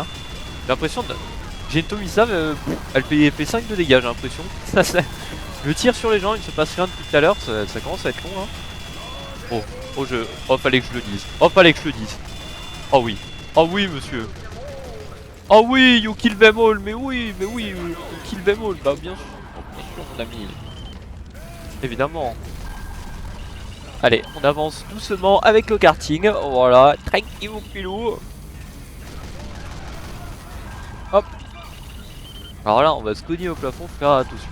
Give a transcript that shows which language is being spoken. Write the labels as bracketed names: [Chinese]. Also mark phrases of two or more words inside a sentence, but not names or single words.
[French] J'ai l'impression de. J'ai une Tomisa, elle fait 5 de dégâts, j'ai l'impression. Je tire sur les gens, il ne se passe rien depuis tout à l'heure, ça commence à être long. Hein. Oh fallait que je le dise. Oh fallait que je le dise. Oh oui monsieur. Oh oui, [English] you kill them all, [French] mais oui, [English] you kill them all, [French] bah bien sûr mon ami. Évidemment. Allez, on avance doucement avec le karting, voilà, tranquille pilou. Hop. Alors là, on va se cogner au plafond, faire attention.